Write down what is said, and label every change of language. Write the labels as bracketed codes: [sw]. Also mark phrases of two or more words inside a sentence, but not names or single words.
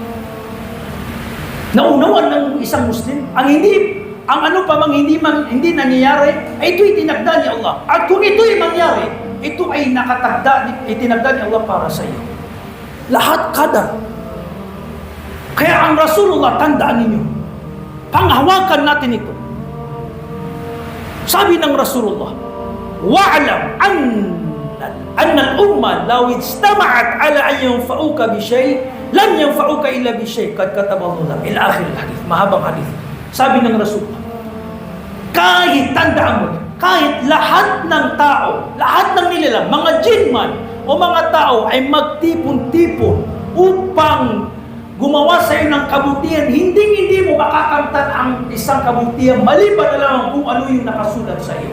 [tl] Naunawan ng isang Muslim, ang ano pa mang hindi nangyayari, ay ito'y tinagda ni Allah. At kung ito'y mangyari, ito ay itinagda ni Allah para sa iyo. Lahat kadar. Kaya ang Rasulullah, tandaan ninyo, panghawakan natin ito. Sabi ng [ar] Rasulullah, واعلم أن الأمة لو اجتمعت على أن ينفعوك بشيء لم ينفعوك إلا بشيء قد كتبه لك إلى آخر الحديث. [tl] Mahabang hadith. Sabi ng Rasulullah, tandaan mo, kahit lahat ng tao, lahat ng nilalang, mga jinn man o mga tao ay magtipon-tipon upang gumawa sa iyo ng kabutihan, hindi mo makakamtan ang isang kabutihan maliban na lang kung ano yung nakasulat sa iyo.